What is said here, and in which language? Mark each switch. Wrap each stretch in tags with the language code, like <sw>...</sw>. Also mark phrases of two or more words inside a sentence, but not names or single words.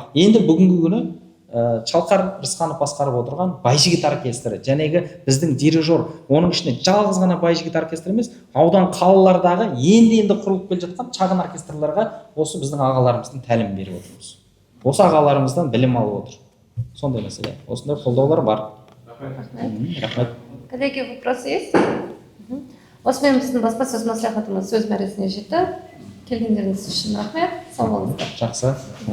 <kk>Енді бүгінгі күні Шалқар Рысқанов басқарып отырған байжігіт оркестрі, жәнегі біздің дирижер, оның ішінде жалғыз ғана байжігіт оркестрі емес, аудан қалалардағы енді құрылып келе жатқан шағын оркестрларға осы біздің ағаларымыздың тәлім беріп отырмыз. Осы ағаларымыздан білім алып отыр. Сондай мәселе. Осындай қолдаулар бар. Рахмет.</kk> <ru>Коллеги, вопросы есть?</ru> <kk>Осымен біздің баспасөз мәслихатымыз сөз мәресіне жетті. Келгендеріңіз үшін рахмет. Сау болыңыздар. Жақсы.</kk>